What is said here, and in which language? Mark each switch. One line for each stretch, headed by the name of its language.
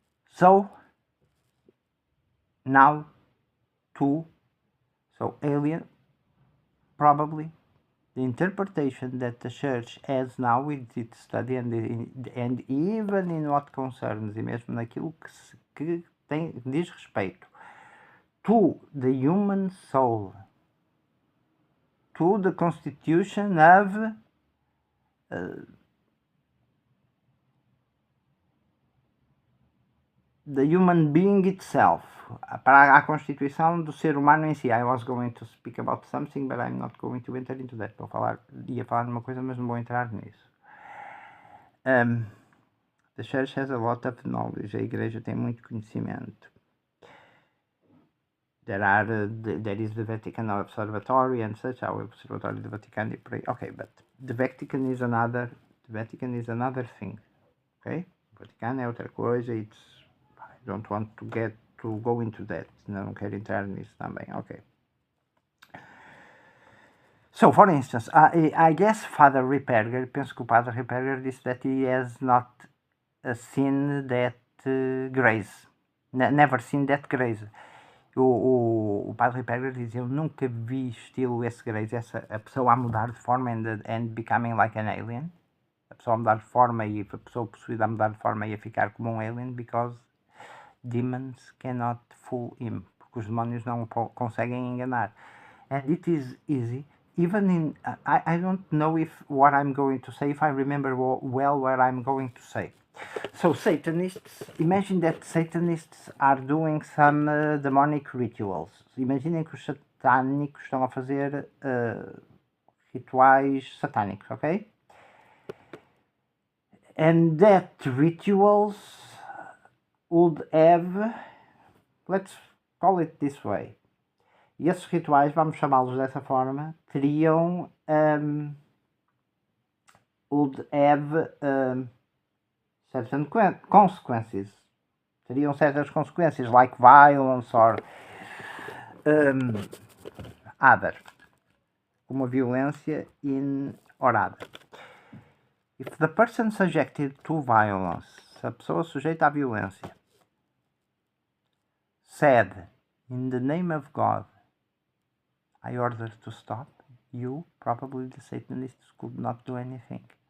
English: So, now alien, probably the interpretation that the church has now with its study and even in what concerns,
Portuguese: e mesmo naquilo que diz respeito
English: to the human soul, to the constitution of the human being itself,
Portuguese: para a constituição do ser humano em si.
English: I was going to speak about something, but I'm not going to enter into that.
Portuguese: Ia falar de uma coisa, mas não vou entrar nisso.
English: The church has a lot of knowledge.
Portuguese: A igreja tem muito conhecimento.
English: There is the Vatican Observatory and such,
Portuguese: o Observatório do Vaticano e por aí.
English: Okay, but the Vatican is another thing. Okay?
Portuguese: O Vaticano é outra coisa.
English: I don't want to go into that.
Portuguese: Não quero entrar nisso também.
English: Okay. So, for instance, I guess Father Ripperger,
Portuguese: penso que o Padre Ripperger disse
English: that he has not seen that grace. Never seen that grace.
Portuguese: O Padre Ripperger dizia, eu nunca vi estilo esse grace, a pessoa a mudar de forma
English: and becoming like an alien.
Portuguese: A pessoa a mudar de forma e a pessoa possuída a mudar de forma e a ficar como um alien,
English: because demons cannot fool him,
Portuguese: porque os demónios não o conseguem enganar.
English: And it is easy, even in, I don't know if what I'm going to say, if I remember well what I'm going to say. So Satanists, imagine that Satanists are doing some demonic rituals.
Portuguese: Imaginem que os satânicos estão a fazer rituais satânicos, ok?
English: And that rituals would have, let's call it this way,
Portuguese: e esses rituais, vamos chamá-los dessa forma, teriam
English: would have certain consequences.
Portuguese: Teriam certas consequências,
English: like violence or other,
Portuguese: como a violência
English: or other. If the person subjected to violence,
Portuguese: se a pessoa sujeita à violência,
English: said, in the name of God, I order to stop, you, probably the Satanists, could not do anything.